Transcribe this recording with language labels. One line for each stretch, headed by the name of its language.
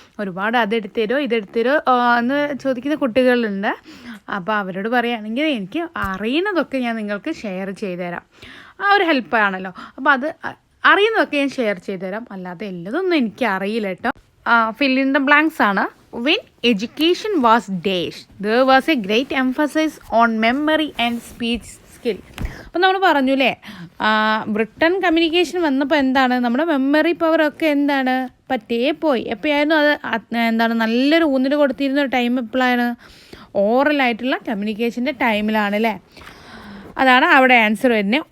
Malayalam: ഒരുപാട് അതെടുത്ത് തരുമോ ഇതെടുത്ത് തരുമോ എന്ന് ചോദിക്കുന്ന കുട്ടികളുണ്ട്. അപ്പോൾ അവരോട് പറയുകയാണെങ്കിൽ എനിക്ക് അറിയുന്നതൊക്കെ ഞാൻ നിങ്ങൾക്ക് ഷെയർ ചെയ്തു തരാം. ആ ഒരു ഹെൽപ്പാണല്ലോ. അപ്പോൾ അത് അറിയുന്നതൊക്കെ ഞാൻ ഷെയർ ചെയ്തു തരാം. അല്ലാതെ എല്ലാതൊന്നും എനിക്ക് അറിയില്ല കേട്ടോ.
English: Fill in the blanks ആണ്. When education was dashed, there was a great emphasis on memory and speech skill.
Malayalam: അപ്പം നമ്മൾ പറഞ്ഞു അല്ലേ, ബ്രിട്ടൻ കമ്മ്യൂണിക്കേഷൻ വന്നപ്പോൾ എന്താണ് നമ്മുടെ മെമ്മറി പവറൊക്കെ എന്താണ് പറ്റേ പോയി. എപ്പോഴായിരുന്നു അത് എന്താണ് നല്ലൊരു ഊന്നൽ കൊടുത്തിരുന്ന ഒരു ടൈം എപ്പോഴാണ്? ഓറലായിട്ടുള്ള കമ്മ്യൂണിക്കേഷൻ്റെ ടൈമിലാണ് അല്ലേ. അതാണ് അവിടെ ആൻസർ വരുന്നത്.